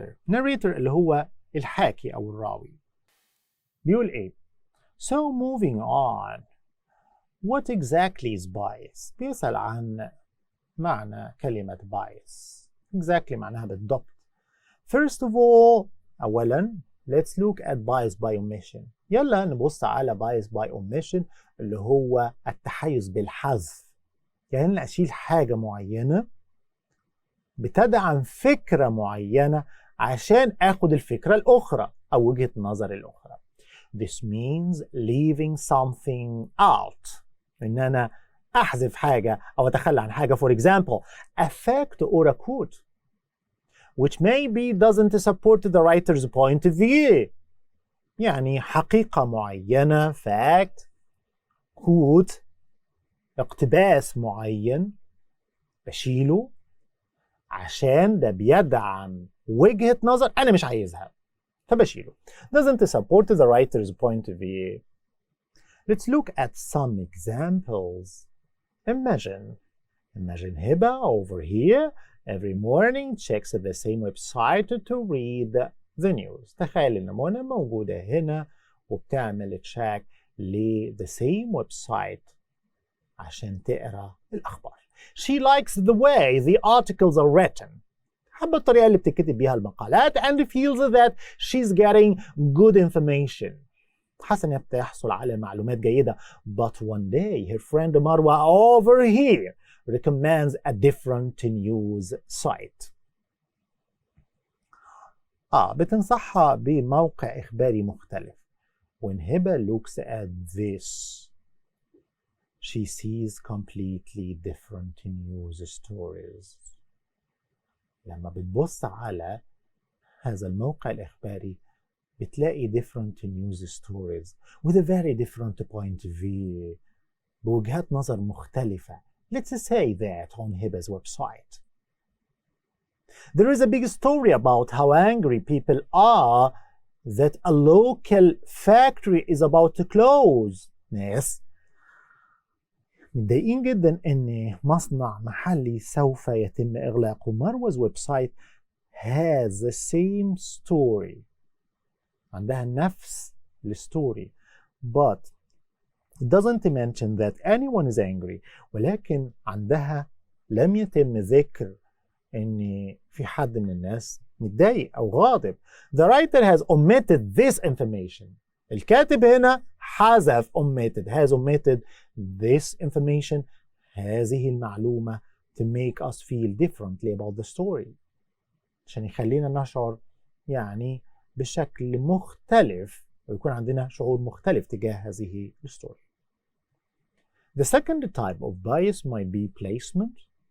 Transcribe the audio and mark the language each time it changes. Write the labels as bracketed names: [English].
[Arabic] Narrator اللي هو الحاكي أو الراوي. بيقول إيه؟ [English] So moving on. What exactly is bias? [Arabic] بيسأل عن معنى كلمة bias. Exactly معناها بالضبط. [English] First of all, أولاً let's look at bias by omission. [Arabic] يلا نبص على bias by omission اللي هو التحيز بالحذف. يعني أنا أشيل حاجة معينة بتدعم فكرة معينة عشان آخد الفكرة الأخرى أو وجهة نظر الأخرى. [English] This means leaving something out. [Arabic] إن أنا أحذف حاجة أو أتخلى عن حاجة. [English] For example, a fact or a quote which maybe doesn't support the writer's point of view. [Arabic] يعني حقيقة معينة fact, quote, اقتباس معين بشيله عشان ده بيدعم وجهة نظر أنا مش عايزها فبشيله. [English] Doesn't support the writer's point of view. Let's look at some examples. Imagine Hiba over here every morning checks the same website to read the news. [Arabic] تخيل إن منى موجودة هنا وبتعمل تشيك [English] the same website [Arabic] عشان تقرأ الأخبار. [English] She likes the way the articles are written. [Arabic] حابة الطريقة اللي بتكتب بيها المقالات [English] and feels that she's getting good information. [Arabic] حاسة إنها بتحصل على معلومات جيدة. [English] But one day her friend Marwa over here recommends a different news site. [Arabic] بتنصحها بموقع إخباري مختلف. [English] When Hiba looks at this, she sees completely different news stories. [Arabic] لما بتبص على هذا الموقع الإخباري بتلاقي [English] different news stories with a very different point of view. [Arabic] بوجهات نظر مختلفة. [English] Let's say that on Hiba's website. There is a big story about how angry people are that a local factory is about to close. [Arabic] ناس متضايقين جدا ان مصنع محلي سوف يتم اغلاقه. [English] Marwa's website has the same story. [Arabic] عندها نفس الستوري [English] but it doesn't mention that anyone is angry. [Arabic] ولكن عندها لم يتم ذكر ان في حد من الناس متضايق او غاضب. [English] The writer has omitted this information. [Arabic] الكاتب هنا حذف [English] has omitted this information [Arabic] هذه المعلومة [English] to make us feel differently about the story [Arabic] عشان يخلينا نشعر يعني بشكل مختلف ويكون عندنا شعور مختلف تجاه هذه الستوري. [English] The second type of bias might be placement.